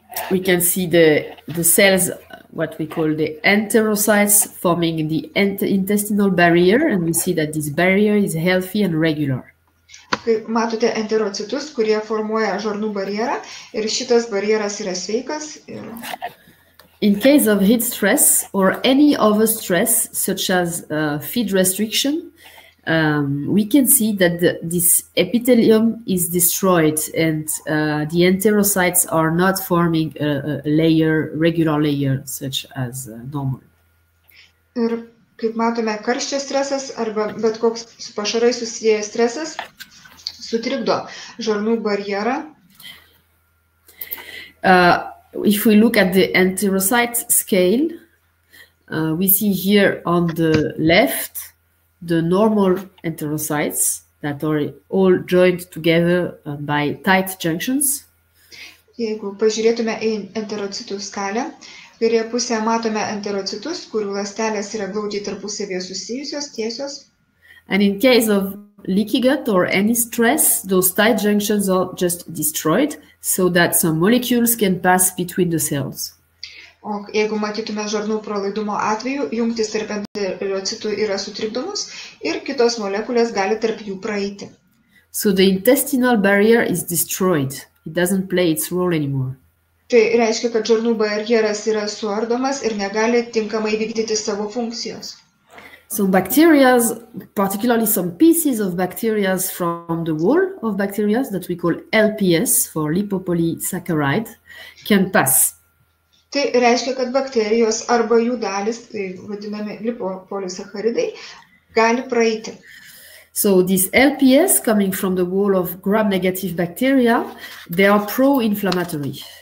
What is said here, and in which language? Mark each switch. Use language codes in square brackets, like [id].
[en] We can see the cells, what we call the enterocytes, forming the intestinal barrier, and we see that this barrier is healthy and regular. [lt] Kaip matote enterocitus, kurie formuoja žarnų barjerą, ir šitas barjeras yra sveikas. [en] In case of heat stress or any other stress, such as feed restriction, we can see that this epithelium is destroyed and the enterocytes are not forming a regular layer, such as normal. [lt] Ir kaip matome, karščio stresas arba bet koks su pašarai susijęs stresas sutrikdo žarnų barjerą. [en] If we look at the enterocyte scale, we see here on the left the normal enterocytes that are all joined together by tight junctions. [lt] Jeigu pažiūrėtume į enterocitų skalę, kairėje pusėje matome enterocitus, kurių ląstelės yra glaudžiai tarpusavėje susijusios, tiesios. [en] And in case of leaky gut or any stress, those tight junctions are just destroyed so that some molecules can pass between the cells. [lt] O jeigu matytume žarnų pralaidumo atveju, jungtis tarp enterocitų yra sutrikdomos ir kitos molekulės gali tarp jų praeiti. [en] So the intestinal barrier is destroyed. It doesn't play its role anymore. [lt] Tai reiškia, kad žarnų barjeras yra suardomas ir negali tinkamai vykdyti savo funkcijos. [en] So bacteria, particularly some pieces of bacteria from the wall of bacteria that we call LPS for lipopolysaccharide can pass. [lt] Tai reiškia, kad bakterijos arba jų dalis, tai vadinami lipopolisacharidai, gali praeiti. [en] So these LPS coming from the wall of gram-negative bacteria, they are pro-inflammatory.